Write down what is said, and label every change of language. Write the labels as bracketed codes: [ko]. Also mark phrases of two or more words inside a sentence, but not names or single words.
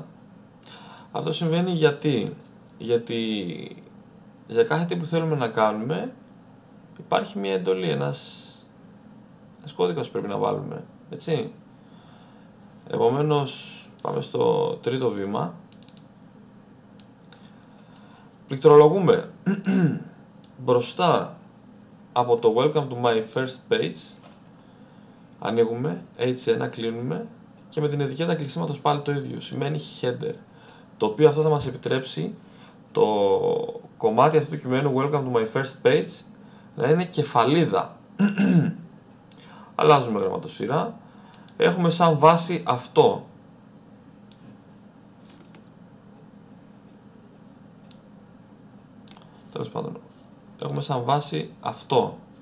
[el] Αυτό συμβαίνει γιατί για κάθε τι που θέλουμε να κάνουμε υπάρχει μια εντολή, ένας κώδικας που πρέπει να βάλουμε, έτσι. Επομένως πάμε στο τρίτο βήμα. Πληκτρολογούμε μπροστά από το [en] Welcome to my first page, [el] ανοίγουμε, H1 κλείνουμε και με την ετικέτα κλεισίματος πάλι το ίδιο, σημαίνει header, το οποίο αυτό θα μας επιτρέψει το κομμάτι αυτού του κειμένου [en] Welcome to my first page [el] να είναι κεφαλίδα. Αλλάζουμε γραμματοσυρά, έχουμε σαν βάση αυτό. Τέλος πάντων, έχουμε σαν βάση αυτό.